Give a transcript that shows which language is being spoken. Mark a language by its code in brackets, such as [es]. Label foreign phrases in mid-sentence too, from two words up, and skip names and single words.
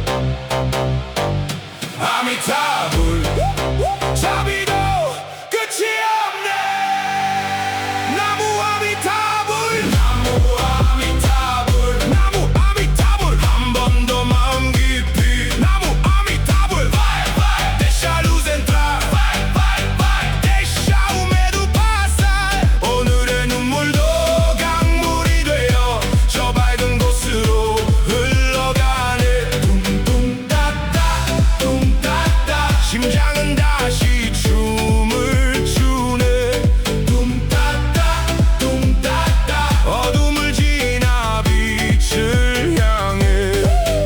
[ko] 아미타불 자비도 끝이 없네. 나무 아미타불 나무 아미타불 나무 아미타불 한 번 더 마음 깊이 나무 아미타불 [pt] Deixa a luz entrar Deixa o medo passar. [ko] 오늘의 눈물도 강물이 되어 저 밝은 곳으로 흘러가네. 둥둥따따 둥따따 심장은 다시 춤을 추네. 둥따따 둥따따 어둠을 지나 빛을 향해.